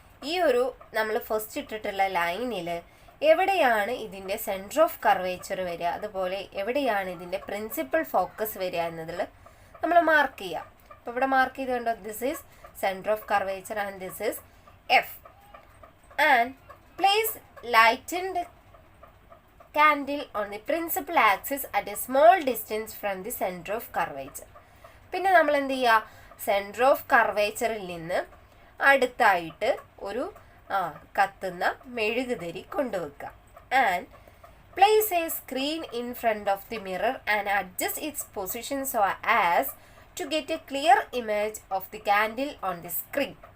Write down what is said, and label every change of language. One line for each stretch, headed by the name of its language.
Malayalam: ഈ ഒരു നമ്മൾ ഫസ്റ്റ് ഇട്ടിട്ടുള്ള ലൈനിൽ എവിടെയാണ് ഇതിൻ്റെ സെൻറ്റർ ഓഫ് കർവേച്ചർ വരിക, അതുപോലെ എവിടെയാണ് ഇതിൻ്റെ പ്രിൻസിപ്പൽ ഫോക്കസ് വരിക എന്നതിൽ നമ്മൾ മാർക്ക് ചെയ്യുക. അപ്പോൾ ഇവിടെ മാർക്ക് ചെയ്ത് കണ്ടോ,
English: This is centre of curvature and this is F. And place lightened candle on the principal axis at a small distance from the center of curvature.
Malayalam: പിന്നെ നമ്മൾ എന്ത് ചെയ്യുക, സെൻറ്റർ ഓഫ് കർവേച്ചറിൽ നിന്ന് അടുത്തായിട്ട് ഒരു കത്തുന്ന മെഴുകുതിരി കൊണ്ടുവെക്കുക.
English: And place a screen in front of the mirror and adjust its position so as to get a clear image of the candle on the screen.